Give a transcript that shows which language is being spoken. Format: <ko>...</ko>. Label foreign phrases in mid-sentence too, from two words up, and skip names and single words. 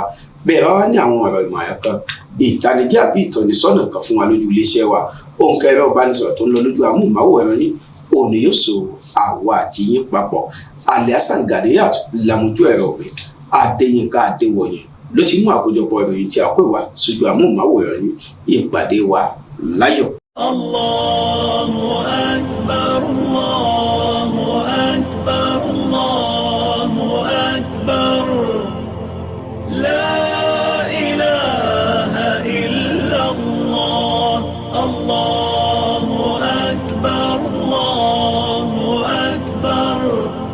<yo>Bẹ́ẹ̀ bá wá ní àwọn ọ̀rọ̀ ìmọ̀ àyà kan, ìtanijí àbí ìtọ́nisọ́nà kan fún wa lójú iléeṣẹ́ wa, òǹkà ẹ̀rọ ìbánisọ̀rọ̀ tó ń lọ lójú amóhùnmáwòrán yín òní yóò so àwa àti yín papọ̀. Alhassan Ganiyat lamojú ẹ̀rọ mi, Adéyínká Adéwọ̀yìn ló ti mú àkójọpọ̀ ìròyìn tí a kó wá sójú amóhùnmáwòrán yín. Ìpàdé wa láyọ̀.</yo> <ar>الله أكبر، الله أكبر، الله أكبر. لا إله إلا الله. الله أكبر، الله أكبر.</ar>